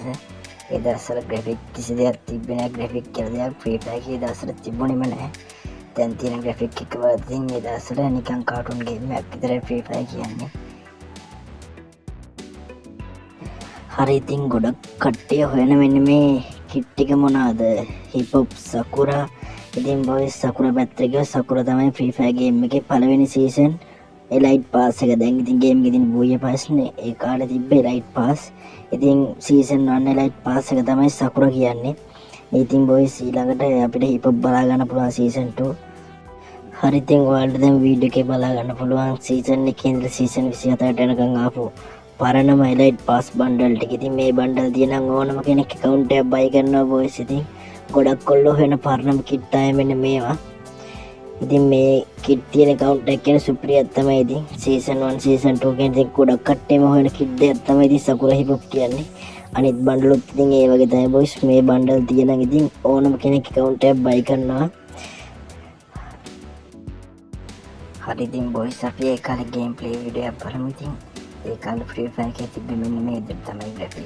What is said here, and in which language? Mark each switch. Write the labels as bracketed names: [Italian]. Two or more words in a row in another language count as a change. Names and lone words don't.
[Sinhala] ඒ දවස්වල graphic කිසි දෙයක් තිබ්බේ නෑ. graphic කියලා දෙයක් Free Fire එකේ දවස්වල තිබුණේම නෑ. දැන් තියෙන graphic එක වලින් ඒ දවස්වල නිකන් [English] cartoon game [Sinhala] එකක් විතරයි Free Fire කියන්නේ. හරි ඉතින් ගොඩක් කට්ටිය හොයන මෙන්න මේ කිට් එක මොනවාද? hip hop sakura. ඉතින් boys sakura පැත්තට ගියා. sakura තමයි Free Fire game එකේ පළවෙනි [English] season elite pass [Sinhala] එක. දැන් ඉතින් game එකේ තියෙන බූය pass නේ. ඒ කාලේ තිබ්බ [English] elite pass. [Sinhala] ඉතින් [English] season 1 elite pass [Sinhala] එක තමයි sakura කියන්නේ. ඉතින් boys ඊළඟට අපිට hip hop බලා ගන්න පුළුවන් season 2. හරි ඉතින් ඔයාලට දැන් වීඩියෝ එකේ බලා ගන්න පුළුවන් season 1 ඉඳලා season 27ට යනකම් ආපු පරණම [English] elite pass bundle [Sinhala] ටික. ඉතින් මේ bundle තියෙනම් ඕනම කෙනෙක් account එකක් buy කරනවා boys. ඉතින් ගොඩක් කොල්ලෝ වෙන පරණම කිට් ආය මෙන්න මේවා. ඉතින් මේ කිට් තියෙන account එක කියන සුපිරියක් තමයි. ඉතින් season 1 season 2 කියන ඉතින් ගොඩක් කට්ටියම හොයන කිට් දෙයක් තමයි ඉතින් sakura hip hop කියන්නේ. අනිත් bundle උත් ඉතින් ඒ වගේ තමයි boys. මේ bundle තියෙනම් ඉතින් ඕනම කෙනෙක් account එකක් buy කරනවා. හරි ඉතින් boys අපි ඒ කාලේ [English] gameplay video [Sinhala] එකක් බලමු. ඉතින් ඒ කාලේ Free Fire එකේ තිබ්බ මෙන්න මේ විදිහට තමයි graphic.